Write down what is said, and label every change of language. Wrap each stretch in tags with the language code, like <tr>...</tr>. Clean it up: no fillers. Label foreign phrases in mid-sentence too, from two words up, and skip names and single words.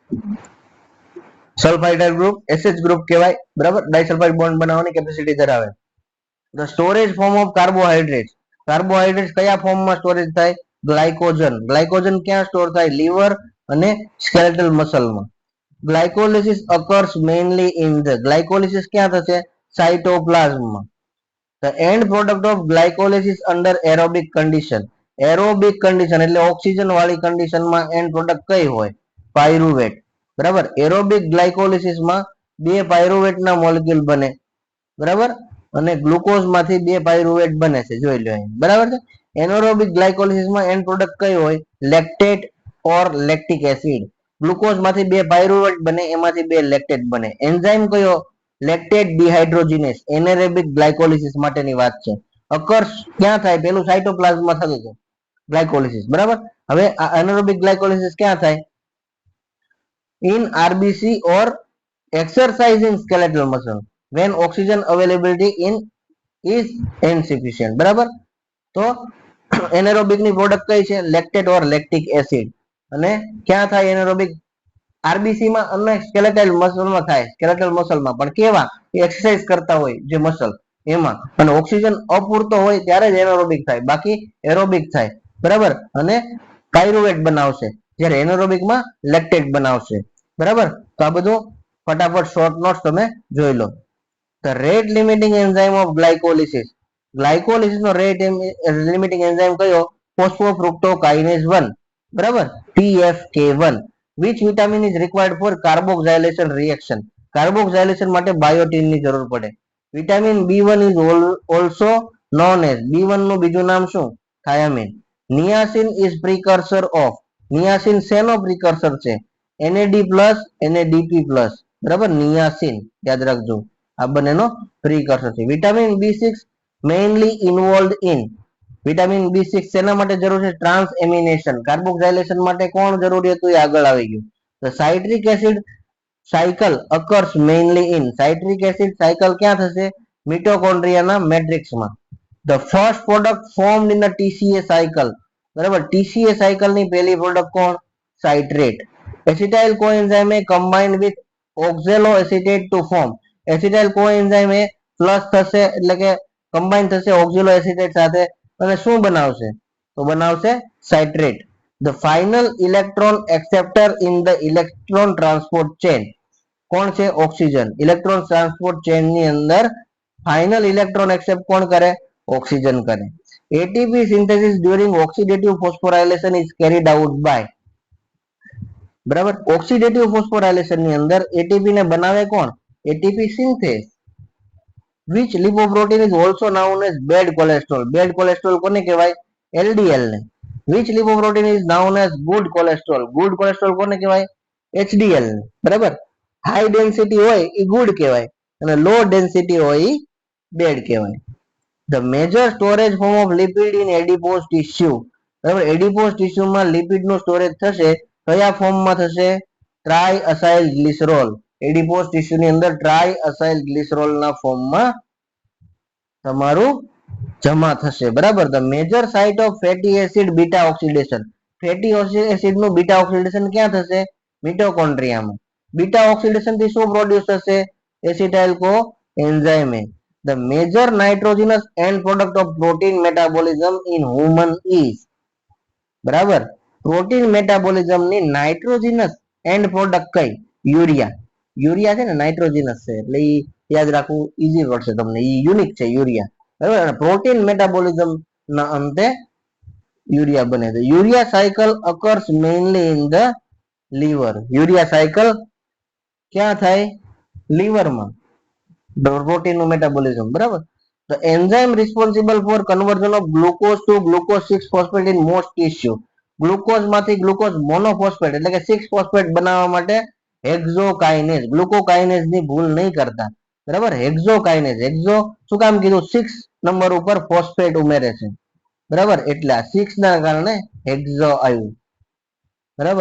<en>sulfhydryl group SH group</en> <gu>કહેવાય. બરાબર.</gu> <en>disulfide bond</en> <gu>બનાવવાની કેપેસિટી ધરાવે.</gu> <en>The storage form of carbohydrates.</en> <gu>કાર્બોહાઈડ્રેટ્સ કયા ફોર્મમાં સ્ટોરેજ થાય? ગ્લાયકોજન. ગ્લાયકોજન ક્યાં સ્ટોર થાય? લીવર અને</gu> <en>skeletal muscleમાં. ગ્લાયકોલિસિસ occurs mainly in the,</en> <gu>ગ્લાયકોલિસિસ ક્યાં થશે? સાયટોપ્લાઝમમાં.</gu> <en>The end product of glycolysis under aerobic condition. aerobic condition</en> <gu>એટલે ઓક્સિજન વાળી કન્ડિશનમાં</gu> <en>end product</en> <gu>કઈ હોય? પાયરુવેટ. બરાબર.</gu> <en>aerobic glycolysisમાં</en> <gu>બે પાયરુવેટના મોલેક્યુલ બને. બરાબર. અને ગ્લુકોઝ માંથી બે પાયરુવેટ બને છે, જોઈ લો અહીં. બરાબર છે.</gu> <en>anaerobic glycolysisમાં end product</en> <gu>કઈ હોય?</gu> <en>lactate or lactic acid.</en> <gu>ગ્લુકોઝ માંથી બે પાયરુવેટ બને, એમાંથી બે લેક્ટેટ બને. એન્ઝાઇમ કયો?</gu> <en>lactate dehydrogenase. anaerobic glycolysis</en> <gu>માટેની વાત છે. અકર્સ ક્યાં થાય? પેલું સાયટોપ્લાઝમમાં થતું હતું ગ્લાયકોલિસિસ. બરાબર. હવે આ</gu> <en>anaerobic glycolysis</en> <gu>ક્યાં થાય?</gu> <en>in RBC or exercising skeletal muscle when oxygen availability in is insufficient.</en> <gu>બરાબર. તો એનેરોબિક ની પ્રોડક્ટ કઈ છે?</gu> <en>lactate or lactic acid.</en> <gu>અને ક્યાં થાય એનેરોબિક? આરબીસી માં અને</gu> <en>skeletal muscleમાં</en> <gu>થાય.</gu> <en>skeletal muscleમાં</en> <gu>પણ કેવા? એક્સરસાઇઝ કરતા હોય જે મસલ એમાં. અને ઓક્સિજન અપૂરતો હોય ત્યારે જ એનેરોબિક થાય, બાકી એરોબિક થાય. બરાબર. અને પાયરુવેટ બનાવશે, જ્યારે એનેરોબિકમાં લેક્ટેટ બનાવશે. બરાબર. તો આ બધું ફટાફટ</gu> <en>short notes</en> <gu>તમે જોઈ લો.</gu> <en>The rate limiting enzyme of glycolysis.</en> <gu>ગ્લાયકોલિસિસ નો</gu> <en>rate limiting enzyme</en> <gu>કયો? ફોસ્ફોફ્રુક્ટોકાઇનેઝ 1. બરાબર. PFK1.</gu> <en>which vitamin is required for carboxylation reaction?</en> <gu>કાર્બોક્સાઇલેશન માટે બાયોટીન ની જરૂર પડે.</gu> <en>વિટામિન B1 is also known as,</en> <gu>B1 નું બીજું નામ શું? થાયામીન.</gu> <en>નિયાસિન is precursor of.</en> <gu>નિયાસિન શેનો પ્રિકર્સર છે? NAD+, NADP+. બરાબર. નિયાસિન યાદ રાખજો, આ બંનેનો પ્રિકર્સર છે.</gu> <en>વિટામિન B6 mainly involved in.</en> <gu>વિટામિન B6 શેના માટે જરૂર છે?</gu> <en>trans amination.</en> <gu>કાર્બોક્સાઇલેશન માટે કોણ જરૂરી હતું? એ આગળ આવી ગયું.</gu> <en>તો citric acid cycle occurs mainly in. citric acid cycle</en> <gu>ક્યાં થશે? મિટોકોન્ડ્રિયાના મેટ્રિક્સમાં.</gu> <en>The first product formed in the TCA cycle.</en> <gu>બરાબર.</gu> <en>TCA cycle</en> <gu>ની પહેલી પ્રોડક્ટ કોણ? સાઇટ્રેટ.</gu> <en>acetyl coenzyme combined with oxaloacetate to form. acetyl coenzyme plus</en> <gu>થશે એટલે કે કમ્બાઈન થશે ઓક્ઝેલોએસિટેટ સાથે અને શું બનાવશે? તો બનાવશે સાઇટ્રેટ.</gu> <en>The final electron acceptor in the electron transport chain.</en> <gu>કોણ છે? ઓક્સિજન.</gu> <en>electron transport chain</en> <gu>ની અંદર</gu> <en>final electron accept</en> <gu>કોણ કરે? ઓક્સિજન કરે.</gu> <en>ATP synthesis during oxidative phosphorylation is carried out by.</en> <gu>બરાબર.</gu> <en>oxidative phosphorylation</en> <gu>ની અંદર એટીપી ને બનાવે કોણ?</gu> <en>ATP synthase. which lipoprotein is also known as bad cholesterol. bad cholesterol</en> <gu>કોને કહેવાય? LDL ને.</gu> <en>which lipoprotein is known as good cholesterol. good cholesterol</en> <gu>કોને કહેવાય? HDL ને. બરાબર.</gu> <en>high density</en> <gu>હોય એ ગુડ કહેવાય અને</gu> <en>low density</en> <gu>હોય એ બેડ કહેવાય.</gu> <en>The major storage form of lipid in adipose tissue.</en> <gu>બરાબર.</gu> <en>adipose tissueમાં</en> <gu>લિપિડનું સ્ટોરેજ થશે કયા ફોર્મમાં થશે?</gu> <en>tri acyl glycerol. adipose tissueની</en> <gu>અંદર</gu> <en>tri acyl glycerolના</en> <gu>ફોર્મમાં તમારું જમા થશે. બરાબર.</gu> <en>The major site of fatty acid beta oxidation. fatty acidનું beta oxidation</en> <gu>ક્યાં થશે? મિટોકોન્ડ્રિયામાં.</gu> <en>beta oxidation</en> <gu>થી શું પ્રોડ્યુસ થશે?</gu> <en>acetyl co enzyme. The major nitrogenous end product of protein metabolism in human is.</en> <gu>બરાબર.</gu> <en>protein metabolism</en> <gu>ની</gu> <en>nitrogenous end product</en> <gu>કઈ? યુરિયા. યુરિયા છે ને નાઇટ્રોજનસ છે એટલે ઈ યાદ રાખવું ઈઝી પડશે તમને. ઈ યુનિક છે યુરિયા. બરાબર.</gu> <en>protein metabolism</en> <gu>ના અંતે યુરિયા બને છે.</gu> <en>urea cycle occurs mainly in the liver. urea cycle</en> <gu>ક્યાં થાય? લીવરમાં.</gu> <en>proteinનું metabolism.</en> <gu>બરાબર.</gu> <en>The enzyme responsible for conversion of glucose to glucose 6 phosphate in most tissue.</en> <gu>ગ્લુકોઝ માંથી</gu> <en>glucose monophosphate</en> <gu>એટલે કે 6 ફોસ્ફેટ બનાવવા માટે હેક્ઝોકાઇનેઝ. ગ્લુકોકાઇનેઝ ની ભૂલ નહીં કરતા. બરાબર. હેક્ઝોકાઇનેઝ. હેક્ઝો શું કામ કીધું? 6 નંબર ઉપર ફોસ્ફેટ ઉમેરે છે. બરાબર. એટલે આ 6 ના કારણે હેક્ઝો આવ્યું. બરાબર.</gu>